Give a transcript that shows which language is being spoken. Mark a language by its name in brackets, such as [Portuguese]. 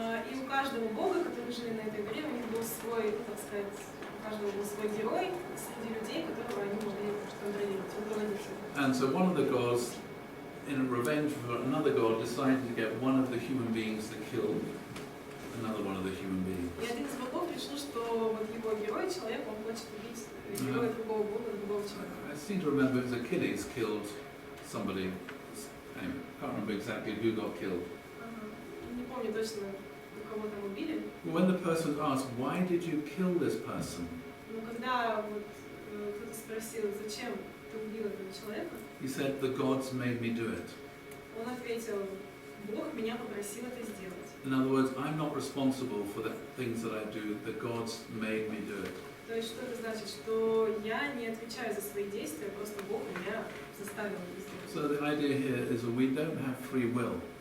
[Russian] И у каждого бога, которые жили на этой горе, у них был свой, так сказать, у каждого был свой герой среди людей, которого они могли контролировать, руководить. [English] And so one of the gods, in revenge for another god, decided to get one of the human beings to kill another one of the human beings. [Russian] И один из богов решил, что вот его герой, человек, он хочет убить героя другого бога, другого человека. [English] I seem to remember it was Achilles killed somebody. Anyway, I can't remember exactly who got killed. [Russian] Не помню точно, кого там убили. [English] When the person asked, why did you kill this person? [Russian] Но когда вот кто-то спросил, зачем ты убил этого человека, [English] He said, the gods made me do it. [Russian] он ответил, Бог меня попросил это сделать. [English] In other words, I'm not responsible for the things that I do, the gods made me do it. [Russian] То есть что это значит? Что я не отвечаю за свои действия, просто Бог меня заставил это сделать. [English] So the idea here is that we don't have free will.